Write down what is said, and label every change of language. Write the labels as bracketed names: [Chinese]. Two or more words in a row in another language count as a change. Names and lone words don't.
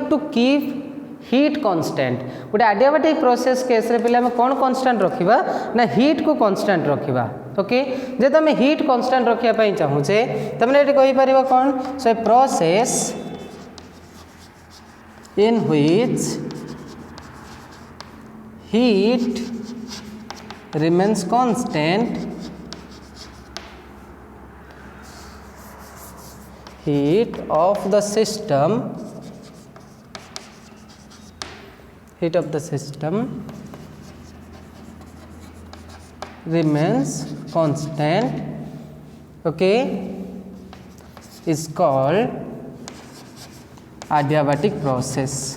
[English] to keep heat constant [Odia] गोटे [English] adiabatic process case [Odia] ରେ ପିଲେ କୌନ କନଷ୍ଟାଣ୍ଟ ରଖିବା ନା ହିଟ କୋ କନଷ୍ଟାଣ୍ଟ ରଖିବା ଓକେ ଜେ ତୁମ [English] heat constant [Odia] ରଖିଆ ପଇ ଚାହୁଚେ ତମନେ ଏଟି କହି ପରିବା କୌନ ସୋ ପ୍ରୋସେସ [English] in which heat remains constant heat of the system remains constant okay is called adiabatic process